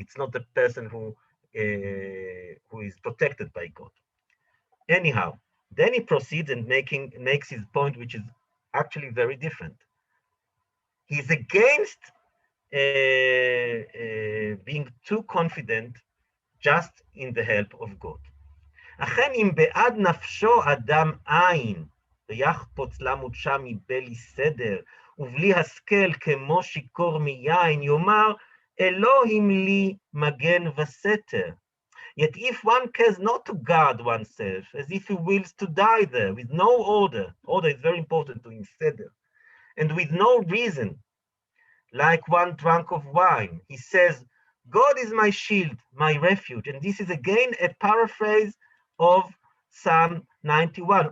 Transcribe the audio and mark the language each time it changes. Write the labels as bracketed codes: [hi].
[en] It's not the person who is protected by God. Anyhow, then he proceeds and makes his point, which is actually very different. He's against being too confident just in the help of God. [he] אכן אם בעד נפשו אדם עין, ויחפוץ למודשה מבלי סדר, ובלי השכל כמו שיכור מיין, יאמר, אלוהים לי מגן וסתר. [en] Yet if one cares not to guard oneself, as if he wills to die there, with no order is very important to him, seder, and with no reason, like one drunk of wine, he says, God is my shield, my refuge. And this is again a paraphrase of Psalm 91.